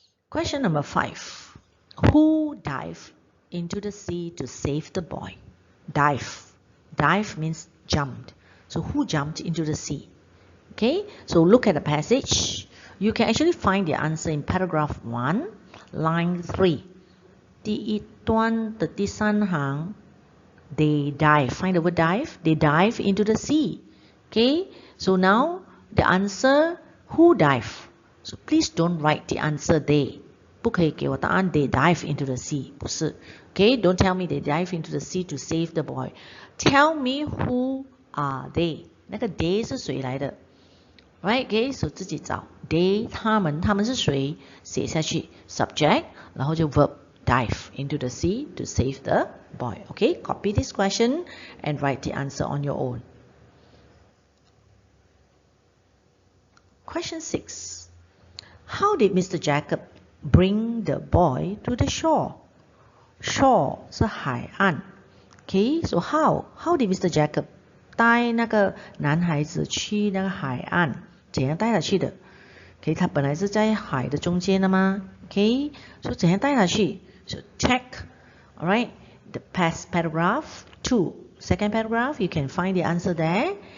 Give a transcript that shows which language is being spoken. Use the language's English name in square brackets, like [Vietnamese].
[English] Question number 5. Who dived into the sea to save the boy? Dive. Dive means jumped. So who jumped into the sea? Okay, so look at the passage. You can actually find the answer in paragraph 1, line 3. [Chinese] 第一段的第3行 [English] they dive. Find the word dive. They dive into the sea. Okay, so now the answer, who dive? So please don't write the answer they. [Chinese] 不可以给我答案 [English] they dive into the sea. [Chinese] 不是. [English] Okay, don't tell me they dive into the sea to save the boy. Tell me who are they. [Chinese] 那个 they 是谁来的? [English] Right, okay, so [Chinese] 自己找 [English] they [Chinese] 他们是谁? 写下去 [English] subject, [Chinese] 然后就 [English] verb dive into the sea to save the boy. Okay, copy this question and write the answer on your own. Question 6. How did Mr. Jacob bring the boy to the shore? Shore [Chinese] 是海岸. [English] Okay, so how did Mr. [Chinese] Jacob 带那个男孩子去那个海岸？怎样带他去的？ Okay, 他本来是在海的中间的吗？Okay, so 怎样带他去？ [English] So check, alright, the past paragraph 2, second paragraph, you can find the answer there.